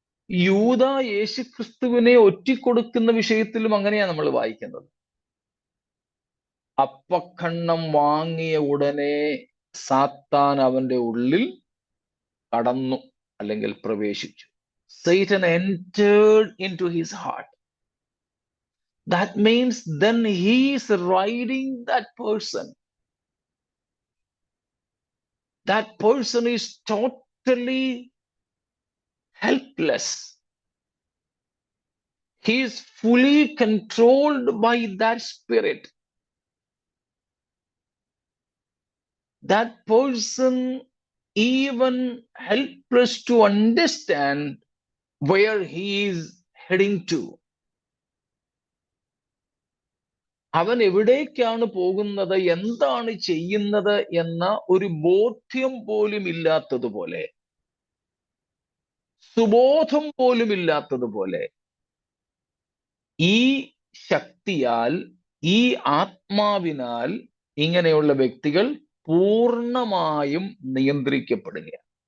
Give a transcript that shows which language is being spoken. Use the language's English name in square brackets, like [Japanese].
[Malayalam] യൂദ യേശുക്രിസ്തുവിനെ ഒറ്റിക്കൊടുക്കുന്ന വിഷയത്തിലും അങ്ങനെയാണ് നമ്മൾ വായിക്കുന്നത്. അപ്പക്കണ്ണം വാങ്ങിയ ഉടനെ സാത്താൻ അവന്റെ ഉള്ളിൽ കടന്നു, അല്ലെങ്കിൽ പ്രവേശിച്ചു. [English] Satan entered into his heart. That means then he is riding that person. That person is totally helpless. He is fully controlled by that spirit. That person even helpless to understand where he is heading to. [Malayalam] അവൻ എവിടേക്കാണ് പോകുന്നത്, എന്താണ് ചെയ്യുന്നത് എന്ന ഒരു ബോധ്യം പോലും ഇല്ലാത്തതുപോലെ, സുബോധം പോലും ഇല്ലാത്തതുപോലെ ഈ ശക്തിയാൽ, ഈ ആത്മാവിനാൽ ഇങ്ങനെയുള്ള വ്യക്തികൾ പൂർണ്ണമായും നിയന്ത്രിക്കപ്പെടുകയാണ്.